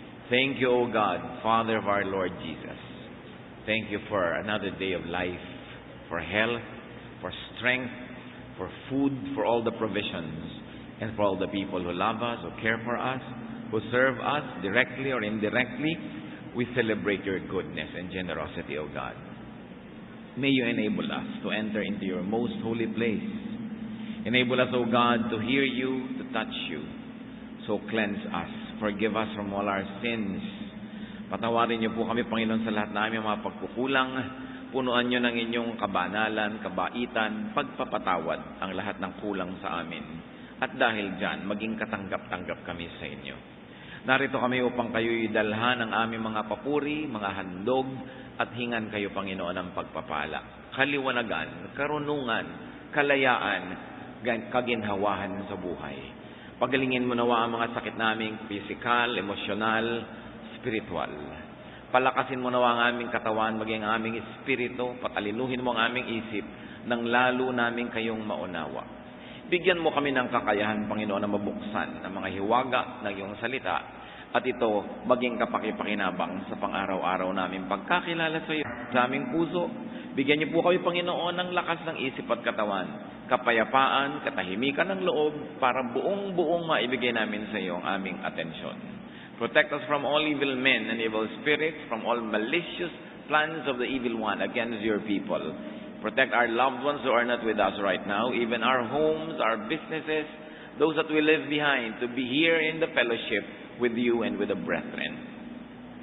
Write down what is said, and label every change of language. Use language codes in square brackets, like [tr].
[en] Thank you, O God, Father of our Lord Jesus. Thank you for another day of life, for health, for strength, for food, for all the provisions, and for all the people who love us, who care for us, who serve us directly or indirectly. We celebrate your goodness and generosity, O God. May you enable us to enter into your most holy place. Enable us, O God, to hear you, to touch you. So cleanse us. Forgive us from all our sins. [tl] Patawarin niyo po kami, Panginoon, sa lahat namin mga pagkukulang. Punuan niyo ng inyong kabanalan, kabaitan, pagpapatawad ang lahat ng kulang sa amin. At dahil dyan, maging katanggap-tanggap kami sa inyo. Narito kami upang kayo'y dalhan ng aming mga papuri, mga handog, at hingan kayo, Panginoon, ng pagpapala. Kaliwanagan, karunungan, kalayaan, kaginhawahan sa buhay. Pagalingin mo nawa ang mga sakit naming physical, emosyonal, spiritual. Palakasin mo nawa ang aming katawan, maging ang aming espiritu, patalinuhin mo ang aming isip, nang lalo namin kayong maunawa. Bigyan mo kami ng kakayahan, Panginoon, na mabuksan ang mga hiwaga ng iyong salita at ito maging kapakipakinabang sa pang-araw-araw namin pagkakilala sa iyo sa aming puso. Bigyan niyo po kami, Panginoon, ng lakas ng isip at katawan, kapayapaan, katahimikan ng loob para buong-buong maibigay namin sa iyo ang aming atensyon. [en] Protect us from all evil men and evil spirits, from all malicious plans of the evil one against your people. Protect our loved ones who are not with us right now, even our homes, our businesses, those that we leave behind, to be here in the fellowship with you and with the brethren.